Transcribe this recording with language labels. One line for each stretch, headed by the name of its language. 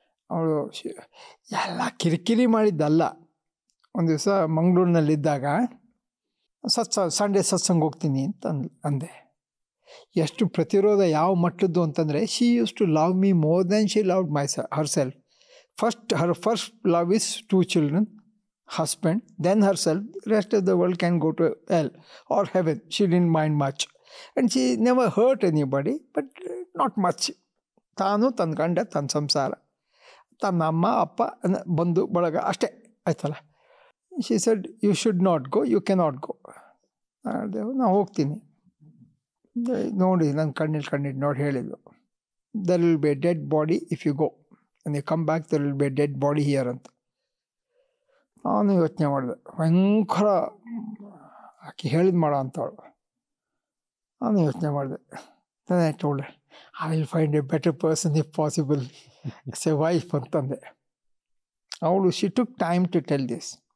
Kannada: ಅವಳು ಎಲ್ಲ ಕಿರಿಕಿರಿ ಮಾಡಿದ್ದಲ್ಲ. ಒಂದು ದಿವಸ ಮಂಗಳೂರಿನಲ್ಲಿದ್ದಾಗ ಸಂಡೇ ಸತ್ಸಂಗ ಹೋಗ್ತೀನಿ ಅಂತ ಅಂದೆ. ಎಷ್ಟು ಪ್ರತಿರೋಧ ಯಾವ ಮಟ್ಟದ್ದು ಅಂತಂದರೆ,
English: She used to love me more then she loved herself. her first love is 2 children, husband, then herself. Rest of the world can go to hell or heaven. She didn't mind much. And she never hurt anybody, but not much.
Kannada: ತಾನು ತನ್ನ ಗಂಡ, ತನ್ನ ಸಂಸಾರ, ತನ್ನ ಅಮ್ಮ ಅಪ್ಪ, ಬಂಧು ಬಳಗ ಅಷ್ಟೇ ಆಯ್ತಲ್ಲ.
English: She said you should not go, you cannot go.
Kannada: ನಾನು ಹೋಗ್ತೀನಿ ನೋಡಿ, ನನ್ನ ಕಣ್ಣಿಟ್ಟು ನೋಡಿ ಹೇಳಿದ್ಲು,
English: There will be a dead body if you go, and you come back, there will be a dead body here ಅಂತ.
Kannada: ನಾನು ಯೋಚನೆ ಮಾಡಿದೆ, ಭಯಂಕರ ಆಕೆ ಹೇಳಿದ್ ಮಾಡೋ ಅಂತವಳು. ನಾನು ಯೋಚನೆ ಮಾಡಿದೆ.
English: then I told her, I will find a better person if possible as a wife ಅಂತಂದೆ. ಅವಳು she took time to tell this.